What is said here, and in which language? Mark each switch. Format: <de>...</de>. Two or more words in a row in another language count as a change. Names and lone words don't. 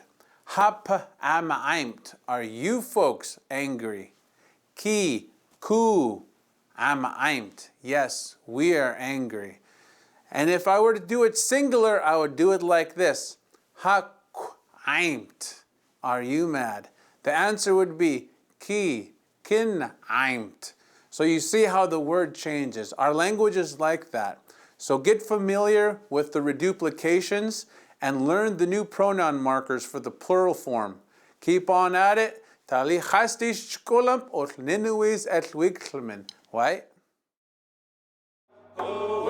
<mic>Hap am aimt.</mic> <en>Are you folks angry?</en> <mic>Ki, ku, am aimt.</mic> <en>Yes, we are angry. And if I were to do it singular, I would do it like this.</en> <mic>Ha aimt.</mic> <en>Are you mad? The answer would be</en> <mic>ki, kin aimt.</mic> <en>So you see how the word changes. Our language is like that. So get familiar with the reduplications and learn the new pronoun markers for the plural form. Keep on at it.</en> <mic>Tali khastis chkolamp ot ninuis et wiklmen.</mic> <en>Right?</en>